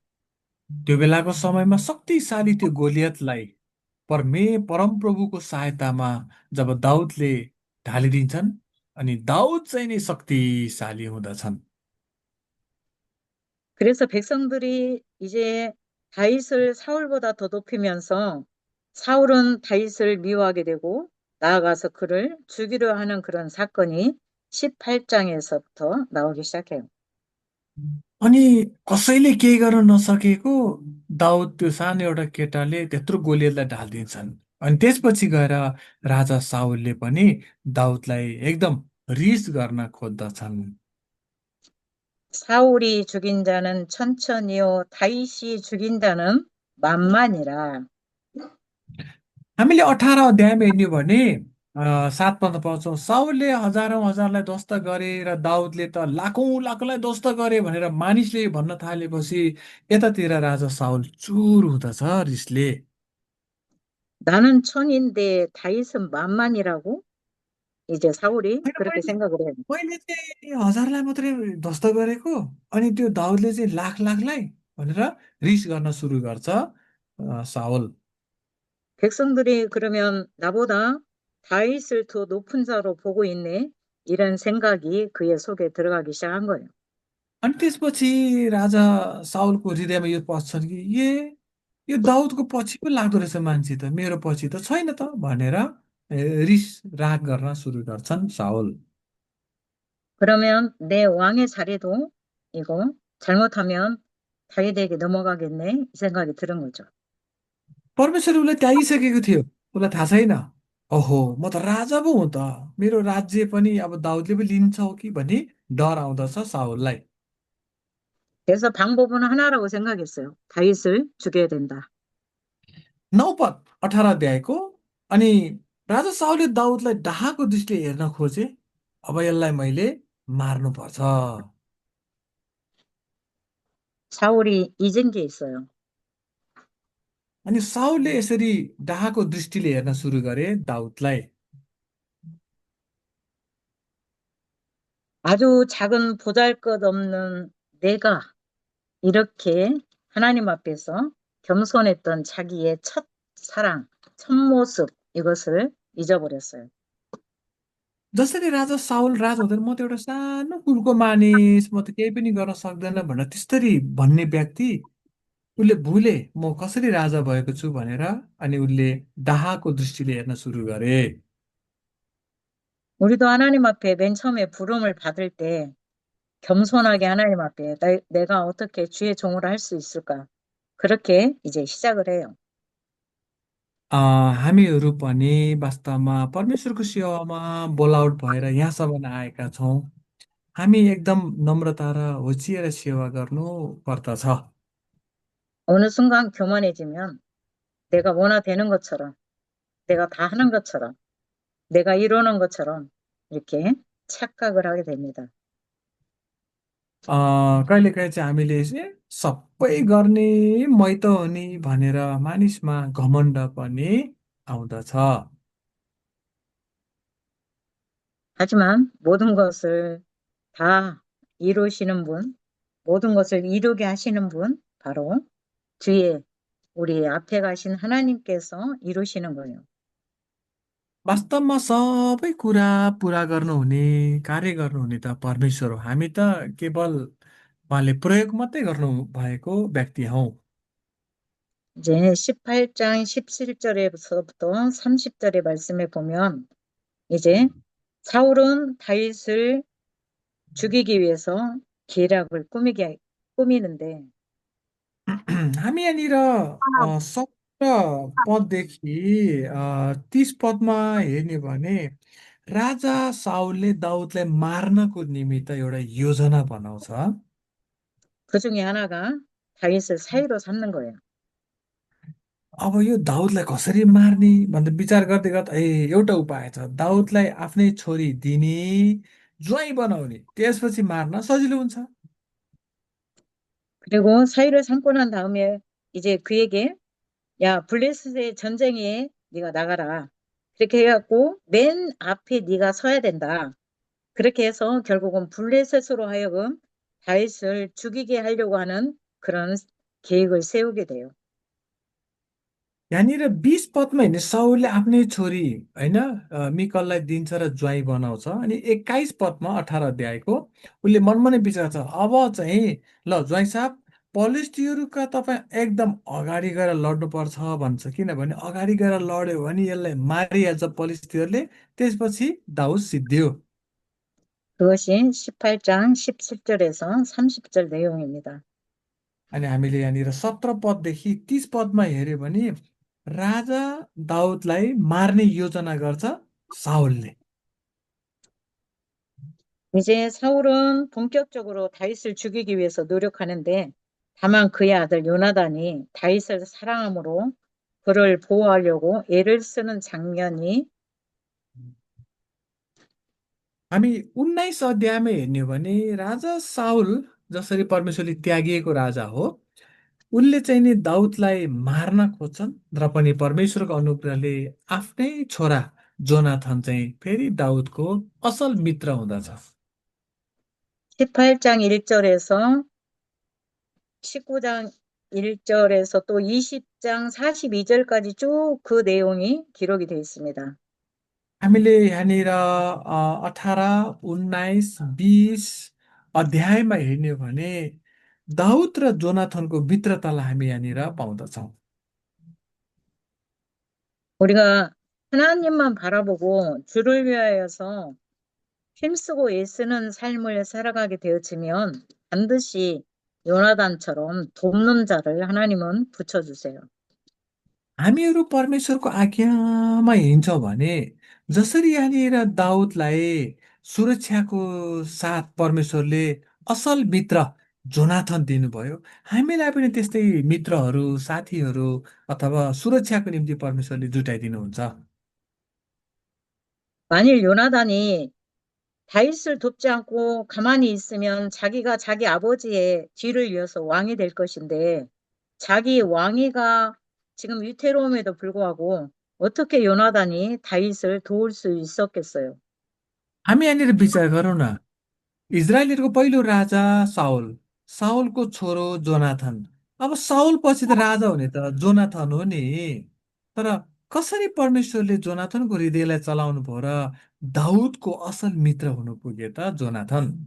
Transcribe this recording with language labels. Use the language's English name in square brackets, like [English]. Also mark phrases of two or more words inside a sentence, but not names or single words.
[Nepali] त्यो बेलाको समयमा शक्तिशाली त्यो गोलियतलाई परमप्रभुको सहायतामा जब दाउदले ढालिदिन्छन् अनि दाउद चाहिँ नै शक्तिशाली हुँदछन् [Korean] 그래서 백성들이 이제 다윗을 사울보다 더 높이면서 사울은 다윗을 미워하게 되고 나아가서 그를 죽이려 하는 그런 사건이 18장에서부터 나오기 시작해요. [Nepali] अनि कसैले केही गर्न नसकेको दाउद त्यो सानो एउटा केटाले त्यत्रो गोलियतलाई ढालिदिन्छन् अनि त्यसपछि गएर राजा साउलले पनि दाउदलाई एकदम रिस गर्न खोज्दछन् [Korean] 사울이 죽인 자는 천천히요, 다윗이 죽인 자는 만만이라. [Nepali] हामीले 18 अध्यायमा हेर्ने भने 7 पद पाउँछौँ साउलले हजारौँ हजारलाई ध्वस्त गरे र दाउदले त लाखौँ लाखलाई ध्वस्त गरे भनेर मानिसले भन्न थालेपछि यतातिर राजा साउल चुर हुँदछ रिसले [Korean] 나는 천인데 다윗은 만만이라고? 이제 사울이 [Nepali] होइन, [Korean] 그렇게 생각을 해요. [Nepali] मैले चाहिँ हजारलाई मात्रै ध्वस्त गरेको अनि त्यो दाउदले चाहिँ लाख लाखलाई भनेर रिस गर्न सुरु गर्छ साउल [Korean] 백성들이 그러면 나보다 다윗을 더 높은 자로 보고 있네. 이런 생각이 그의 속에 들어가기 시작한 거예요. [Nepali] अनि त्यसपछि राजा साउलको हृदयमा यो पस्छ कि यो दाउदको पछि पो लाग्दो रहेछ मान्छे त मेरो पछि त छैन त भनेर रिस राग गर्न सुरु गर्छन् साउल [Korean] 그러면 내 왕의 자리도 이거 잘못하면 다윗에게 넘어가겠네. 이 생각이 드는 거죠. [Nepali] परमेश्वर उसलाई त्यागिसकेको थियो उसलाई थाहा छैन ओहो म त राजा पो हुँ त मेरो राज्य पनि अब दाउदले पो लिन्छ हो कि भन्ने डर आउँदछ साउललाई [Korean] 그래서 방법은 하나라고 생각했어요. 다윗을 죽여야 된다. [Nepali] 9 पद 18 अध्यायको अनि राजा साउलले दाउदलाई डाहाको दृष्टिले हेर्न खोजे अब यसलाई मैले मार्नुपर्छ [Korean] 사울이 잊은 게 있어요. [Nepali] अनि साउलले यसरी डाहाको दृष्टिले हेर्न सुरु गरे दाउदलाई [Korean] 아주 작은 보잘것없는 내가 이렇게 하나님 앞에서 겸손했던 자기의 첫 사랑, 첫 모습 이것을 잊어버렸어요. [Nepali] जसरी राजा साउल राजा हुँदैन म त एउटा सानो कुलको मानिस म त केही पनि गर्न सक्दैन भनेर त्यसरी भन्ने व्यक्ति उसले भुले म कसरी राजा भएको छु भनेर अनि उसले डाहाको दृष्टिले हेर्न सुरु गरे [Korean] 우리도 하나님 앞에 맨 처음에 부름을 받을 때 겸손하게 하나님 앞에 내가 어떻게 주의 종으로 할 수 있을까? 그렇게 이제 시작을 해요. [Nepali] हामीहरू पनि वास्तवमा परमेश्वरको सेवामा बोलावट भएर यहाँसम्म आएका छौँ हामी एकदम नम्रता र होचिएर सेवा गर्नु पर्दछ [Korean] 어느 순간 교만해지면 내가 뭐나 되는 것처럼, 내가 다 하는 것처럼, 내가 이루는 것처럼 이렇게 착각을 하게 됩니다. [Nepali] कहिलेकाहीँ चाहिँ हामीले चाहिँ सबै गर्ने मै त हो नि भनेर मानिसमा घमण्ड पनि आउँदछ [Korean] 하지만 모든 것을 다 이루시는 분, 모든 것을 이루게 하시는 분, 바로 뒤에 우리 앞에 가신 하나님께서 이루시는 거예요. [Nepali] वास्तवमा सबै कुरा पुरा गर्नुहुने कार्य गर्नुहुने त परमेश्वर हो हामी त केवल उहाँले प्रयोग मात्रै गर्नु भएको व्यक्ति हौ [Korean] 이제 18장 17절에서부터 30절의 말씀에 보면 이제 사울은 다윗을 죽이기 위해서 계략을 꾸미는데 [Nepali] हामी यहाँनिर 17 पददेखि 30 पदमा हेर्ने भने राजा साउलले दाउदलाई मार्नको निमित्त एउटा योजना बनाउँछ। [Korean] 그 중에 하나가 다윗을 사이로 삼는 거예요. [Nepali] अब यो दाउदलाई कसरी मार्ने भनेर विचार गर्दै गर्दा एउटा उपाय छ, दाउदलाई आफ्नै छोरी दिने, ज्वाइँ बनाउने, त्यसपछि मार्न सजिलो हुन्छ। [Korean] 그리고 사위를 삼고 난 다음에 이제 그에게 야 블레셋의 전쟁에 네가 나가라. 그렇게 해갖고 맨 앞에 네가 서야 된다. 그렇게 해서 결국은 블레셋으로 하여금 다윗을 죽이게 하려고 하는 그런 계획을 세우게 돼요. [Nepali] यहाँनिर 20 पदमा हेर्ने साउलले आफ्नै छोरी होइन मिकललाई दिन्छ र ज्वाइँ बनाउँछ। अनि 21 पदमा 18 अध्यायको उसले मनमा नै विचार छ, अब चाहिँ ल ज्वाइँ साहब, पलिस्टीहरूका तपाईँ एकदम अगाडि गएर लड्नुपर्छ भन्छ, किनभने अगाडि गएर लड्यो भने यसलाई मारिहाल्छ पलिस्टीहरूले, त्यसपछि दाउद सिद्धियो। [Korean] 그것이 18장 17절에서 30절 내용입니다. [Nepali] अनि हामीले यहाँनिर 17 पददेखि 30 पदमा हेऱ्यो भने राजा दाउदलाई मार्ने योजना गर्छ साउलले। [Korean] 이제 사울은 본격적으로 다윗을 죽이기 위해서 노력하는데 다만 그의 아들 요나단이 다윗을 사랑함으로 그를 보호하려고 애를 쓰는 장면이 [Nepali] हामी 19 अध्यायमा हेर्ने हो भने राजा साउल जसरी परमेश्वरले त्यागिएको राजा हो, उनले चाहिँ नि दाउदलाई मार्न खोज्छन्, र पनि परमेश्वरको अनुग्रहले आफ्नै छोरा जोनाथन चाहिँ फेरि दाउदको असल मित्र हुँदछ। [Korean] 18장 1절에서 19장 1절에서 또 20장 42절까지 쭉 그 내용이 기록이 되어 있습니다. [Nepali] हामीले यहाँनिर 18, 19, 20 अध्यायमा हेर्ने हो भने दाउद र जोनाथनको मित्रतालाई हामी यहाँनिर पाउँदछौँ। [Korean] 우리가 하나님만 바라보고 주를 위하여서 힘쓰고 애쓰는 삶을 살아가게 되어지면 반드시 요나단처럼 돕는 자를 하나님은 붙여주세요. [Nepali] हामीहरू परमेश्वरको आज्ञामा हिँड्छौँ भने, जसरी यहाँनिर दाउदलाई सुरक्षाको साथ परमेश्वरले असल मित्र जोनाथन दिनुभयो, हामीलाई पनि त्यस्तै मित्रहरू, साथीहरू अथवा सुरक्षाको निम्ति परमेश्वरले जुटाइदिनुहुन्छ। [Korean] 만일 요나단이 다윗을 돕지 않고 가만히 있으면 자기가 자기 아버지의 뒤를 이어서 왕이 될 것인데 자기 왕위가 지금 위태로움에도 불구하고 어떻게 요나단이 다윗을 도울 수 있었겠어요? [Nepali] हामी यहाँनिर विचार गरौँ न, इजरायलहरूको पहिलो राजा साउल, साउलको छोरो जोनाथन। अब साउल पछि त राजा हुने त जोनाथन हो नि। तर कसरी परमेश्वरले जोनाथनको हृदयलाई चलाउनु भयो र दाउदको असल मित्र हुनु पुग्यो त जोनाथन?